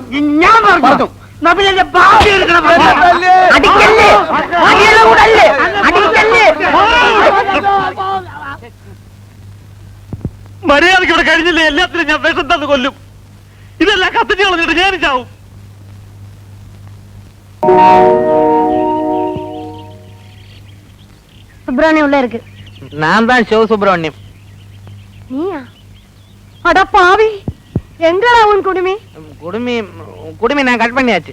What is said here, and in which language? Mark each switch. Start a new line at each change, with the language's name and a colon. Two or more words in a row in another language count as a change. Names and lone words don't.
Malayalam: ഞാൻ പറഞ്ഞു. മര്യാദയ്ക്ക് ഇവിടെ കഴിഞ്ഞില്ലേ? എല്ലാത്തിനും ഞാൻ വിഷം തന്ന് കൊല്ലും. ഇതെല്ലാം കത്തിച്ച് കളഞ്ഞിട്ട് ഞാൻ ചാവും.
Tamil: சுப்பிரமணியம் உள்ள இருக்கு. நான் தான் சிவ சுப்பிரமணியம். நீயா? அட பாவி, எங்கடா உன் குடுமி? குடுமி நான் கட் பண்ணியாச்சு.